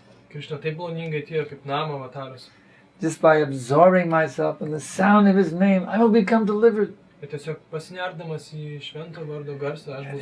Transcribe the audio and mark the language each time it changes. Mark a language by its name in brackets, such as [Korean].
[Lithuanian] Krishna taip maloningai atėjo kaip Nama avataras. [English] Just by absorbing myself in the sound of his name, I will become delivered. [Lithuanian] Bet tiesiog pasinerdamas į švento vardo garsą, aš bus